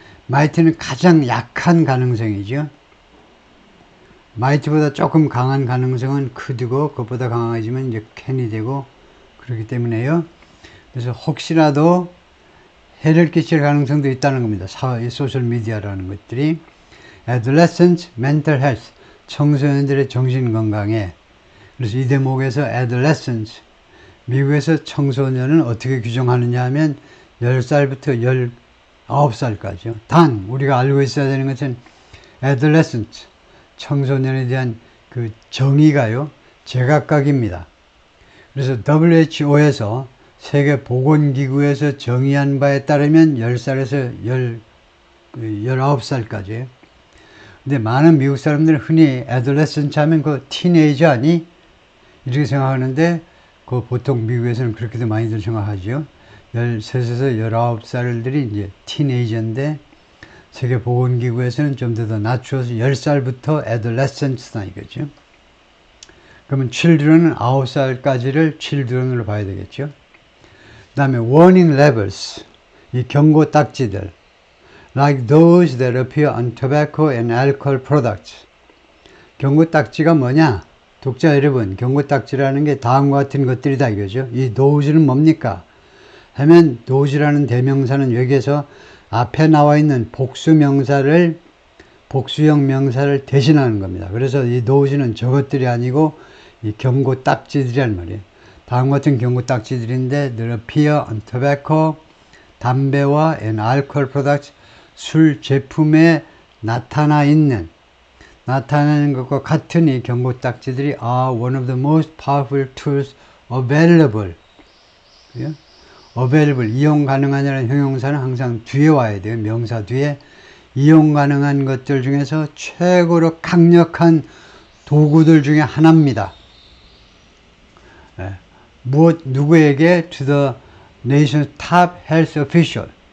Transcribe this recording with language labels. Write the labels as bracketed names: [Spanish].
[Korean] might는 가장 약한 가능성이죠. might보다 조금 강한 가능성은 could고, 그것보다 강해지면 이제 can이 되고, 그렇기 때문에요. 그래서 혹시라도 해를 끼칠 가능성도 있다는 겁니다. 이 소셜미디어라는 것들이. [English] adolescent mental health, [Korean] 청소년들의 정신건강에. 그래서 이 대목에서 adolescent, 미국에서 청소년은 어떻게 규정하느냐 하면 10살부터 19살까지요. 단 우리가 알고 있어야 되는 것은 adolescent, 청소년에 대한 그 정의가요, 제각각입니다. 그래서 WHO에서 세계보건기구에서 정의한 바에 따르면 10살에서 19살까지예요. 근데 많은 미국 사람들은 흔히 adolescent 하면 그 티네이저 아니? 이렇게 생각하는데, 그 보통 미국에서는 그렇게도 많이들 생각하죠. 13에서 19살들이 이제 티네이저인데, 세계보건기구에서는 좀 더 낮추어서 10살부터 adolescents다 이거죠. 그러면 children은 9살까지를 children으로 봐야 되겠죠. [English] 그 다음에 warning labels, [Korean] 이 경고 딱지들, [English] like those that appear on tobacco and alcohol products. [Korean] 경고 딱지가 뭐냐? 독자 여러분, 경고 딱지라는 게 다음과 같은 것들이다 이거죠. 이 those는 뭡니까? 하면 those라는 대명사는 여기에서 앞에 나와 있는 복수형 명사를 대신하는 겁니다. 그래서 이 those는 저것들이 아니고 이 경고 딱지들이란 말이에요. 다음 같은 경고 딱지들인데 [English] that appear on tobacco, [Korean] 담배와 [English] and alcohol products, [Korean] 술 제품에 나타나는 것과 같은 이 경고 딱지들이 [English] are one of the most powerful tools available. [Korean] available, 이용 가능하냐는 형용사는 항상 뒤에 와야 돼요. 명사 뒤에. 이용 가능한 것들 중에서 최고로 강력한 도구들 중에 하나입니다. 누구에게? [English] To the nation's top health official.